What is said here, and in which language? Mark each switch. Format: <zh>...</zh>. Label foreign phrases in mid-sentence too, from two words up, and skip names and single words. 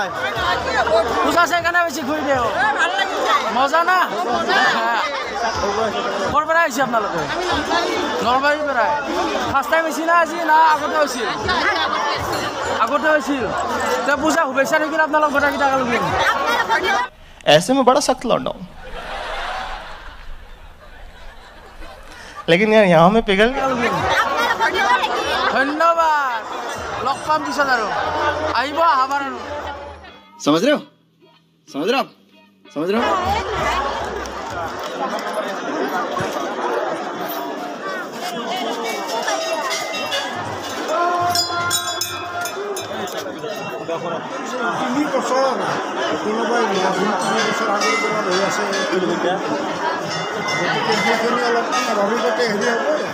<as>পূজা চাই কেনে বেছি ঘূৰি দিওঁ মজা না ক'ৰ পৰা আহিছে আপোনালোকে নলবাৰীৰ পৰাই</as> <en>first time</en> <as>আহিছে না আজি না আগতে হৈছিল তে পূজা শুভেচ্ছা থাকিল আপোনালোক গোটেইকেইটা একেলগে</as> <hi>ऐसे में बड़ा सख्त लौंडा हूं लेकिन यार यहाँ में पिघल गया</hi> <as>ধন্যবাদ লগ পাম পিছত আৰু আহিব আহাবাৰ আৰু</as> <hi>समझ रहे हो</hi> <as>তিনি বছৰ কোনোবাই 3 বছৰ আগৰ পৰা ৰৈ আছে গতিকে সেইখিনি অলপ স্বাভাৱিকতে হেৰি হ'ব</as>